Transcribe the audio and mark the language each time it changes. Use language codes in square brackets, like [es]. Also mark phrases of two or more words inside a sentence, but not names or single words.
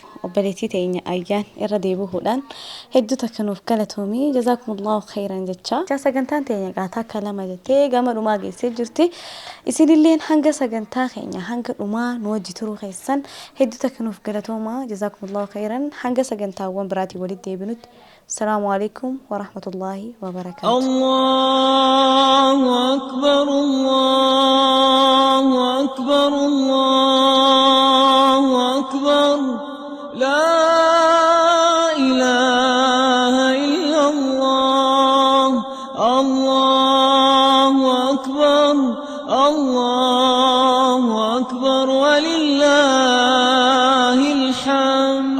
[om] Obboleettii teenya ayyaan irra deebi'uudhaan hedduu takkanuuf galatoomii [ar] جزاكم الله خيرا [om] jecha. Sagantaan teenya qaataa kalama jettee gama dhumaa geessee jirti. Isinilleen hanga sagantaa keenya hanga dhumaa nu wajji turuu keessan hedduu takkanuuf galatoomaa [ar] جزاكم الله خيرا. [om] Hanga sagantaawwan biraatii walitti deebinutti. [ar] السلام عليكم ورحمة الله وبركاته. الله أكبر الله أكبر الله أكبر لا إله إلا الله الله أكبر الله أكبر ولله الحمد.